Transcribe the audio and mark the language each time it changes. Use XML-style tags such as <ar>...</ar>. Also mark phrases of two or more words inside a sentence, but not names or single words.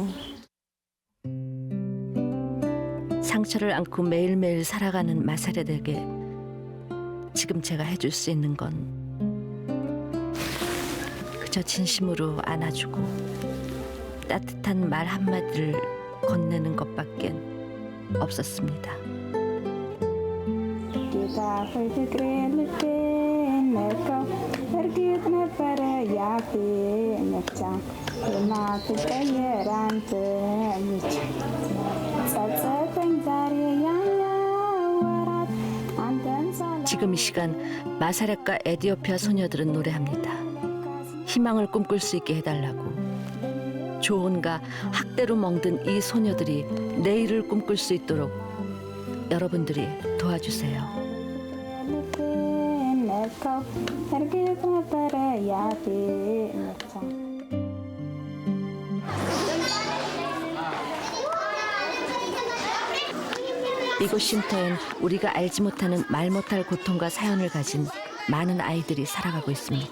<ko>상처를 안고 매일매일 살아가는 마사렛에게 지금 제가 해줄 수 있는 건 그저 진심으로 안아주고 따뜻한 말 한마디를 건네는 것밖엔 없었습니다.</ko> <am>ጌታ ሆይ ፍቅሬን ልቤን ነካው፣ እርግጥ ነበረ ያፌ መፍቻ የማትቀየር አንተ ብቻ። ጸጸተኝ ዛሬ ያወራት አንተን</am> <ko>지금 이 시간 마사렛과 에티오피아 소녀들은 노래합니다. 희망을 꿈꿀 수 있게 해달라고. 조언과 학대로 멍든 이 소녀들이 내일을 꿈꿀 수 있도록 여러분들이 도와주세요. 이곳 쉼터엔 우리가 알지 못하는 말 못할 고통과 사연을 가진 많은 아이들이 살아가고 있습니다.</ko>